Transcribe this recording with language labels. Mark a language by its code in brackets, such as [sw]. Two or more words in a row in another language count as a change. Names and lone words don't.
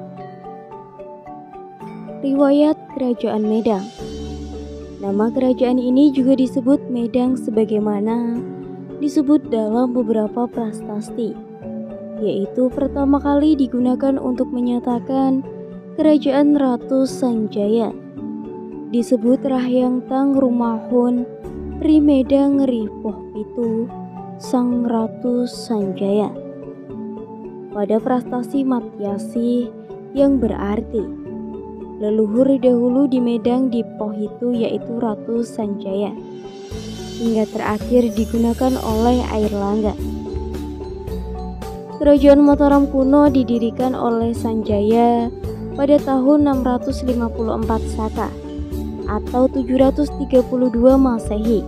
[id] Riwayat Kerajaan Medang. Nama kerajaan ini juga disebut Medang sebagaimana disebut dalam beberapa prasasti, yaitu pertama kali digunakan untuk menyatakan kerajaan Ratu Sanjaya. [kaw] Disebut Rahyang Tang Rumahun Ri Medang Ri Poh Pitu Sang Ratu Sanjaya. [id] Pada prastasi Matyasi yang berarti leluhur dahulu di Medang di Poh itu yaitu Ratu Sanjaya, hingga terakhir digunakan oleh Airlangga. Kerajaan Mataram kuno didirikan oleh Sanjaya pada tahun 654 Saka atau 732 Masehi.